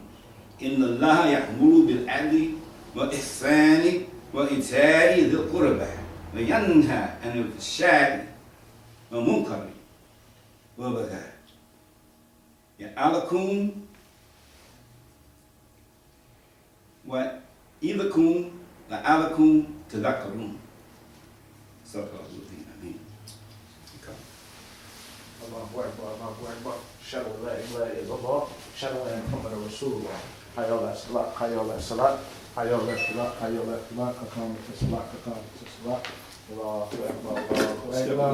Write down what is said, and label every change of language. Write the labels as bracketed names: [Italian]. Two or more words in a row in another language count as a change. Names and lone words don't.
[Arabic] إن الله يأمر بالعدل والإحسان وإيتاء ذي القربى وينهى عن الفحشاء والمنكر والبغي يعظكم وإذكم لعلكم تذكرون. صدق الله العظيم. آمين. الله أكبر الله أكبر. أشهد أن لا إله إلا الله أشهد أن محمدا رسول الله. حي على الصلاة حي على الصلاة حي على الصلاة حي على الصلاة قد قامت الصلاة قد قامت الصلاة. الله أكبر الله Step a Akbar.